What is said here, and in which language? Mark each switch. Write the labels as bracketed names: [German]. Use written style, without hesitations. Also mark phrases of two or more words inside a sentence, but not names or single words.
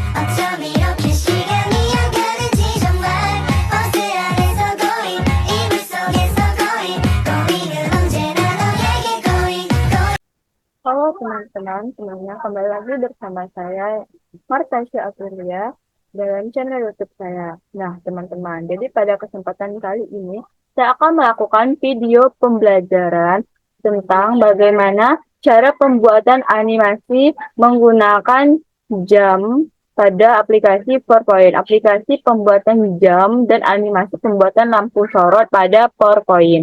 [Korean] 어쩜 이렇게 시간이 안 가는지 정말 버스 안에서 고인 이불 속에서 고인 고인은 언제나 너에게 고인 [Indonesian] Halo teman-teman, semuanya kembali lagi bersama saya Martasya Aprilia dalam channel YouTube saya. Nah, teman-teman, jadi pada kesempatan kali ini saya akan melakukan video pembelajaran tentang bagaimana cara pembuatan animasi menggunakan jam pada aplikasi PowerPoint, aplikasi pembuatan jam dan animasi pembuatan lampu sorot pada PowerPoint.